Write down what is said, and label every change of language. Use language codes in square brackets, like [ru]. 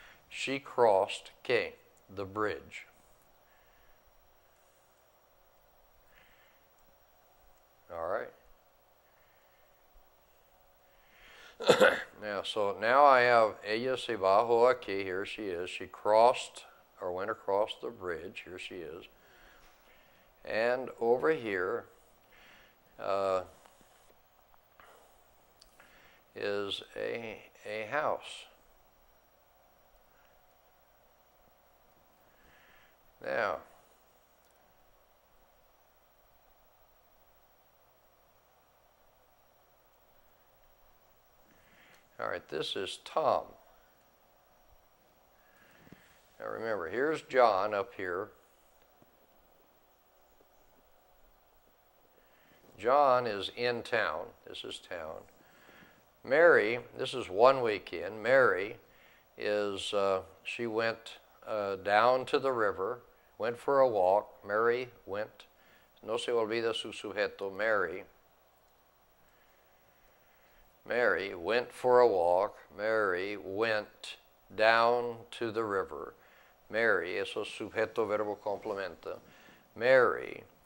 [en] She crossed the bridge. All right. Now I have [es] ella se bajó aquí. [en] Here she is. She crossed or went across the bridge. Here she is. And over here is a house. Now, all right, this is Tom. Now remember, here's John up here. John is in town. This is town. Mary, this is one weekend. Mary is, she went down to the river, went for a walk. Mary went. [es] No se olvida su sujeto, Mary. [en] Mary went for a walk. Mary went down to the river. Mary, [es] eso es sujeto, verbo, complemento. [en] Mary